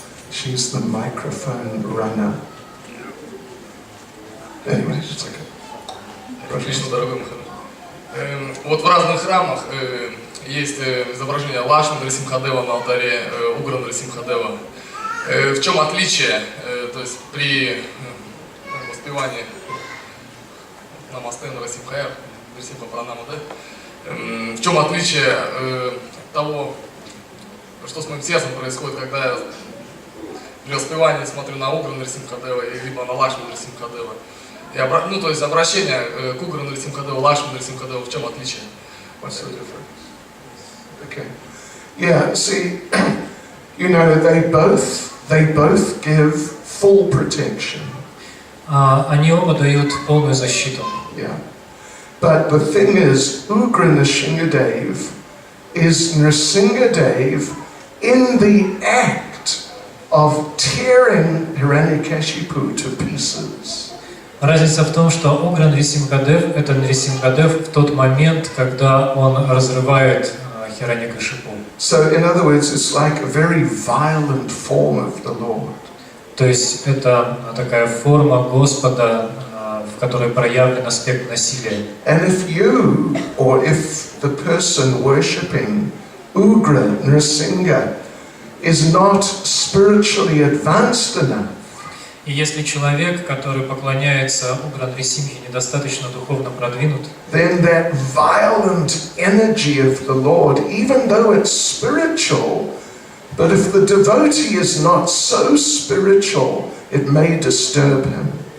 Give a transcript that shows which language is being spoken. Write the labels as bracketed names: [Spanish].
[English] She's the microphone runner. Anyway, it's okay. [Russian] Кришна, дорогой Махарадж. Вот в разных храмах есть изображение Лакшми Нрисимхадева на алтаре Угра Нрисимхадева. В чем отличие, то есть при воспевании Намасте Нрисимхая, Нрисимха Пранама, да? В чем отличие того, что с моим сердцем происходит, когда я при воспевании смотрю на Угра Нрисимхадева либо на Лакшми Нрисимхадева? Ну, то есть обращение к Угра Нрисимхадеву, Лакшми Нрисимхадеву, в чем отличие? [English] What's the difference? Okay. Yeah, see, you know, they both give full protection. [Russian] Они оба дают полную защиту. [English] Yeah. But the thing is, Ugra Nrsimhadev is Nrsimhadev in the act of tearing Hiranyakashipu to pieces. [Russian] Разница в том, что Угра Нрисимхадев — это Нрисимхадев в тот момент, когда он разрывает Хираньякашипу. [English] So, in other words, it's like a very violent form of the Lord. [Russian] То есть это такая форма Господа, в которой проявлен аспект насилия. [English] And if you, or if the person worshipping Ugra Nrsimha is not spiritually advanced enough, [Russian] И если человек, который поклоняется Угра Нрисимхе, недостаточно духовно продвинут, [English] then that violent energy of the Lord, even though it's spiritual, but if the devotee is not so spiritual, it may disturb him.